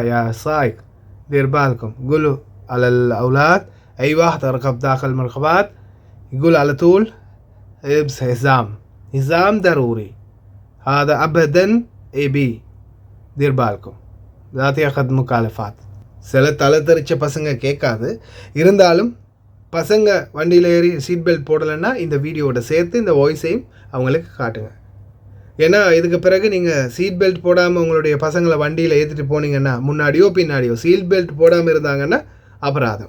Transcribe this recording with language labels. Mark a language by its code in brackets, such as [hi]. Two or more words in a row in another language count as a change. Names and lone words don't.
[ar] يا سايق دير بالكم، قولوا على الأولاد أي واحد ركب داخل المركبات يقول على طول يلبس حزام، حزام ضروري، هذا أبدا AB. دير بالكم لا تأخذ مكالفات. [ta] சில தலை தெரிச்ச பசங்க கேட்காது, இருந்தாலும் பசங்க வண்டியில் ஏறி சீட் பெல்ட் போடலைன்னா இந்த வீடியோவோட சேர்த்து இந்த வாய்ஸையும் அவங்களுக்கு காட்டுங்க. ஏன்னா இதுக்கு பிறகு நீங்கள் சீட் பெல்ட் போடாமல் உங்களுடைய பசங்களை வண்டியில் ஏற்றிட்டு போனீங்கன்னா, முன்னாடியோ பின்னாடியோ சீட் பெல்ட் போடாமல் இருந்தாங்கன்னா அபராதம்.